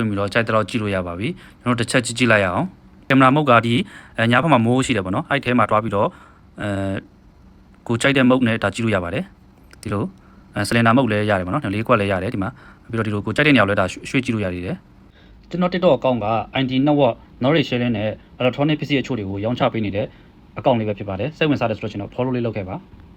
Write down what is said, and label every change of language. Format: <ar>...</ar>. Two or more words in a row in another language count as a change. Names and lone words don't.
<my>ပြီးတော့ကြိုက်တဲ့လောက်ကြည့်လို့ရပါပြီကျွန်တော်တစ်ချက်ကြည့်လိုက်ရအောင်ကင်မရာမုတ်ကဒီညာဘက်မှာမိုးရှိတယ်ပေါ့နော်အဲ့ထဲမှာတွားပြီးတော့ကိုကြိုက်တဲ့မုတ်နဲ့ဒါကြည့်လို့ရပါတယ်ဒီလိုစလင်ဒါမုတ်လည်းရတယ်ပေါ့နော်လေးခွက်လည်းရတယ်ဒီမှာပြီးတော့ဒီလိုကိုကြိုက်တဲ့နေရာကိုလည်းဒါရွှေ့ကြည့်လို့ရသေးတယ်ကျွန်တော် TikTok အကောင့်က ID</my> <en>network knowledge sharing</en> <my>နဲ့ electronic ပစ္စည်းအချို့တွေကိုရောင်းချပေးနေတဲ့အကောင့်လေးပဲဖြစ်ပါတယ်စိတ်ဝင်စားတယ်ဆိုတော့ကျွန်တော် follow လေးလုပ်ခဲ့ပါ</my>